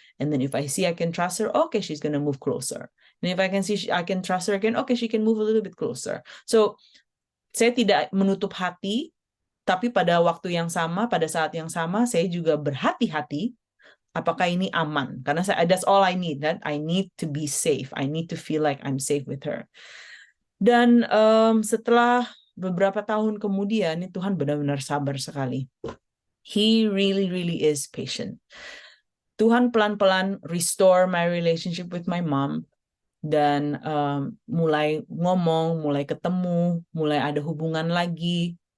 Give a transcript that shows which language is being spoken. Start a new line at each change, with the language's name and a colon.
English: And then if I see I can trust her, okay, she's gonna move closer. And if I can see I can trust her again, okay, she can move a little bit closer.
Indonesian: So saya tidak menutup hati, tapi pada waktu yang sama, pada saat yang sama, saya juga berhati-hati. Apakah ini aman? Karena
English: that's all I need. That I need to be safe. I need to feel like I'm safe with her.
Indonesian: Dan setelah beberapa tahun kemudian, Tuhan benar-benar sabar sekali.
English: He really is patient.
Indonesian: Tuhan pelan-pelan
English: restore my relationship with my mom.
Indonesian: Dan mulai ngomong, mulai ketemu, mulai ada hubungan lagi.